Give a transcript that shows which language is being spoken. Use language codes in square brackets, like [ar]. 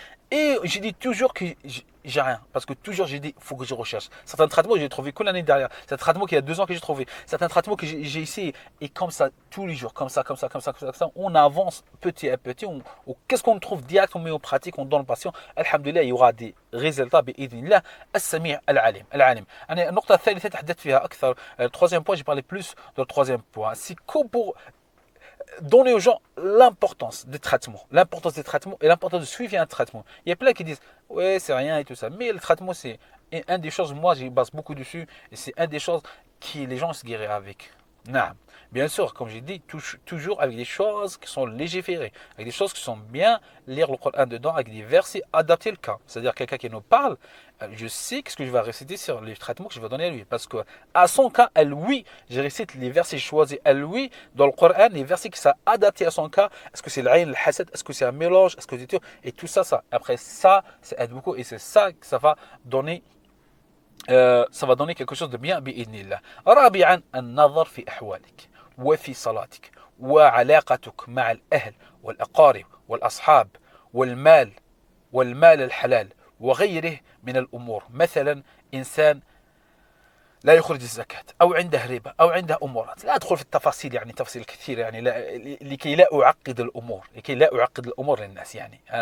[fr] Et j'ai dit toujours que j'ai rien. Parce que toujours j'ai dit, il faut que je recherche. Certains traitements que j'ai trouvé que l'année dernière. Certains traitements qu'il y a 2 ans que j'ai trouvé. Certains traitements que j'ai essayé. Et comme ça, tous les jours, comme ça, on avance petit à petit. Qu'est-ce qu'on trouve direct, on met en pratique, on donne le patient. Alhamdulillah, il y aura des résultats. [ar] بإذن الله السميع العليم. النقطة الثالثة تحدثت فيها أكثر. [fr] Le troisième point, j'ai parlé plus de le troisième point. C'est que pour donner aux gens l'importance des traitements et l'importance de suivre un traitement. Il y a plein qui disent ouais c'est rien et tout ça, mais le traitement c'est une des choses, moi j'y base beaucoup dessus et c'est une des choses qui les gens se guérissent avec. Non. Bien sûr, comme j'ai dit, toujours avec des choses qui sont légiférées, avec des choses qui sont bien, lire le Coran dedans, avec des versets adaptés le cas. C'est-à-dire quelqu'un qui nous parle, je sais ce que je vais réciter sur les traitements que je vais donner à lui. Parce que à son cas, elle, oui, je récite les versets choisis, elle, oui, dans le Coran, les versets qui sont adaptés à son cas. Est-ce que c'est l'aïn, le hasad, est-ce que c'est un mélange, est-ce que c'est tout, et tout ça. Après ça aide beaucoup et c'est ça que ça va donner. Ça va donner quelque chose de bien بإذن الله. [ar] رابعا النظر في أحوالك وفي صلاتك وعلاقتك مع الأهل والأقارب والأصحاب والمال الحلال وغيره من الأمور. مثلا إنسان لا يخرج الزكاة أو عنده ربا أو عنده أمورات، لا أدخل في التفاصيل يعني تفصيل كثير يعني لكي لا أعقد الأمور، لكي لا أعقد الأمور للناس يعني.